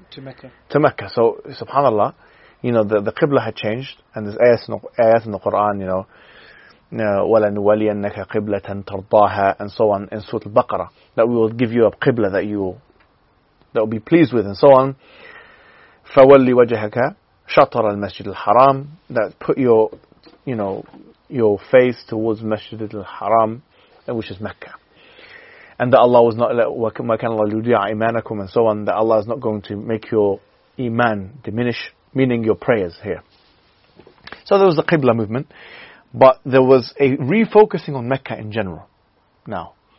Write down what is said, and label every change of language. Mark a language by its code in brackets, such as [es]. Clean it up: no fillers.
[en] To Mecca. So, subhanAllah, you know, the Qibla had changed, and there's ayat in the Qur'an, you know, [ar] وَلَنُوَلِيَنَّكَ قِبْلَةً تَرْضَاهَا [en] and so on in Surah Al-Baqarah, that we will give you a qibla that will be pleased with and so on. [ar] فَوَلِّ وَجَهَكَ شَطَرَ الْمَسْجِدِ الْحَرَامِ, [en] that put your you know, your face towards Masjid al-Haram, which is Mecca. And that Allah was not, and so on, that Allah is not going to make your iman diminish, meaning your prayers here. So there was the Qibla movement, but there was a refocusing on Mecca in general now.